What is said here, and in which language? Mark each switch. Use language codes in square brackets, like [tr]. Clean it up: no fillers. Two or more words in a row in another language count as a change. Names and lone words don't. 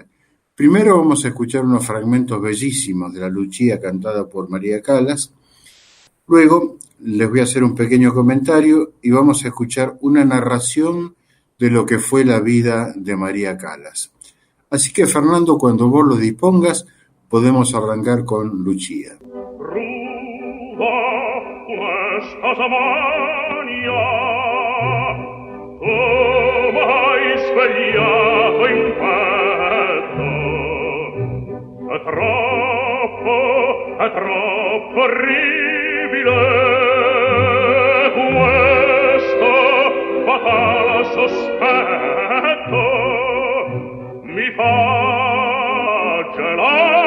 [es] Primero vamos a escuchar unos fragmentos bellísimos de la Lucia cantada por María Callas. Luego les voy a hacer un pequeño comentario y vamos a escuchar una narración de lo que fue la vida de María Callas. Así que, Fernando, cuando vos lo dispongas, podemos arrancar con Lucia. [it] È troppo orribile questo fatale sospetto, mi fa gelare